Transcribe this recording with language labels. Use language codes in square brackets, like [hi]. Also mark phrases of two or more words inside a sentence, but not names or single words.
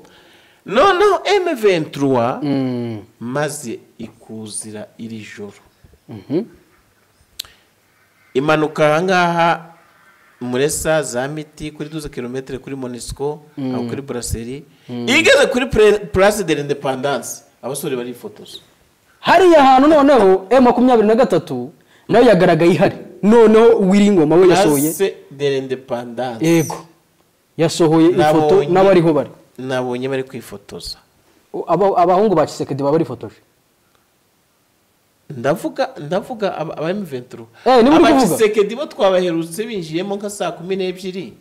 [rw] Noneho M23 maze ikuzira iri joro. Imanuka ahangaha Muresa za Miti kuri 12 km kuri Monisco aho kuri Brasserie igeze kuri Place de l'Indépendance abasore bari fotos. Hari ahantu noneho M23 nayo yagaragaye ihari. Noneho Wiringoma we yasohoye Place de l'Indépendance. Yego. Yasohoye ifoto n'abariho bari. Nabonye bari kwifotoza. Abahungu ba Tshisekedi baba bari fotoje. Ndavuga aba M23. Aba Tshisekedi bo twabaherutse binjiyemo nka saa 12.